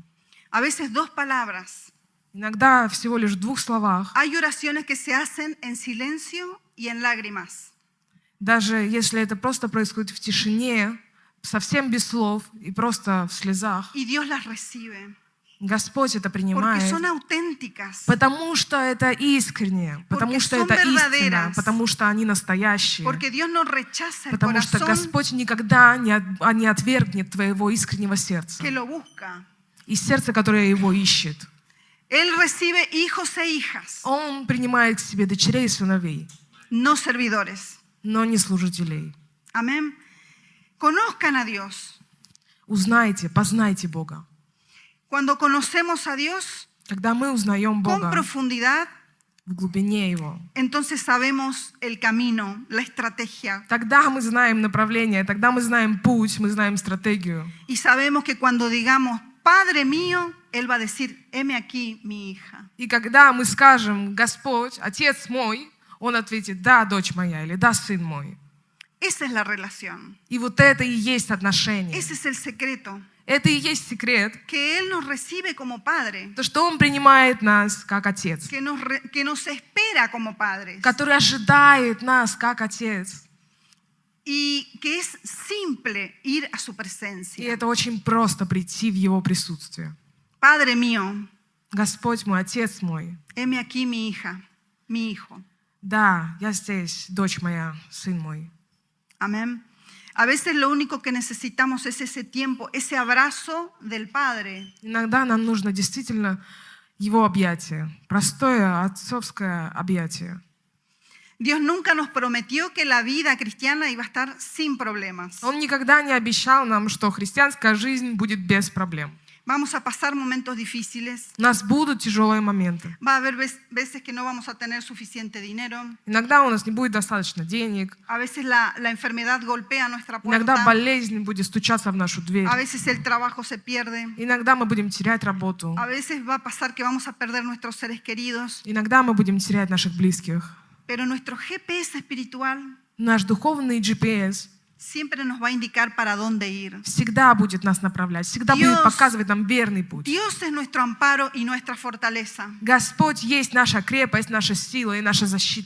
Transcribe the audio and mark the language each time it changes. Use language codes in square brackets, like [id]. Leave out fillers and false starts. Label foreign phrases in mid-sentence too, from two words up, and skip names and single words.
[es] A veces dos palabras. [ru] Иногда всего лишь в 2 словах. [es] Hay oraciones que se hacen en silencio y en lágrimas. [ru] Даже если это просто происходит в тишине, совсем без слов и просто в слезах, [es] Y Dios las recibe. [ru] Господь это [es] Porque [ru] принимает, [es] son auténticas. [ru] потому что это искренне, потому [es] Porque [ru] что [es] son [ru] это истина, [es] verdaderas. [ru] потому что они настоящие, [es] Porque Dios no rechaza el [ru] потому что [es] corazón [ru] Господь никогда не отвергнет твоего искреннего сердца [es] que lo busca. [ru] и сердце, которое его ищет. [es] Él recibe hijos e hijas, [ru] Он принимает к себе дочерей и сыновей, [es] no servidores. [ru] но не служителей. [es] Amén. Conozcan a Dios. [ru] Узнайте, познайте Бога. [es] Cuando conocemos a Dios [ru] Когда мы узнаем [es] con [ru] Бога [es] profundidad, [ru] в глубине Его, [es] entonces sabemos el camino, la estrategia. [ru] тогда мы знаем направление, тогда мы знаем путь, мы знаем стратегию. [es] Y sabemos que cuando digamos, Padre mío, Él va a decir, heme aquí, mi hija. [ru] И когда мы скажем, Господь, Отец мой, Он ответит, да, дочь моя, или да, сын мой. [es] Esa es la relación. [ru] И вот это и есть отношение. [es] Ese es el secreto. [ru] Это и есть секрет, [es] Que Él nos recibe como Padre. [ru] то, что Он принимает нас как Отец, [es] Que nos espera como padres. [ru] который ожидает нас как Отец. [es] Y que es simple ir a su [ru] И [es] presencia. [ru] это очень просто прийти в Его присутствие. [es] Padre mío, [ru] Господь мой, Отец мой, [es] heme aquí mi hija, mi hijo. [ru] да, я здесь, дочь моя, сын мой. [es] Amén. A veces lo único que necesitamos es ese tiempo, ese abrazo del Padre. [ru] Иногда нам нужно действительно Его объятие, простое отцовское объятие. [es] Dios nunca nos prometió que la vida cristiana iba a estar sin problemas. [ru] Он никогда не обещал нам, что христианская жизнь будет без проблем. [es] Vamos a pasar momentos difíciles. [ru] У нас будут тяжелые моменты. [es] Va a haber veces que no vamos a tener suficiente dinero. [ru] Иногда у нас не будет достаточно денег. [es] A veces la enfermedad golpea nuestra [ru] Иногда [es] puerta. [ru] болезнь будет стучаться в нашу дверь. [es] A veces el trabajo se pierde. [ru] Иногда мы будем терять работу. [es] A veces va a pasar que vamos a perder nuestros seres queridos. [ru] Иногда мы будем терять наших близких. [es] Pero nuestro GPS espiritual [ru] Наш духовный GPS [es] siempre nos va a indicar para dónde ir. [ru] всегда будет нас направлять, всегда будет показывать нам верный путь. [es] Dios es nuestro amparo y nuestra fortaleza. [ru] Господь есть наша крепость, наша сила и наша защита.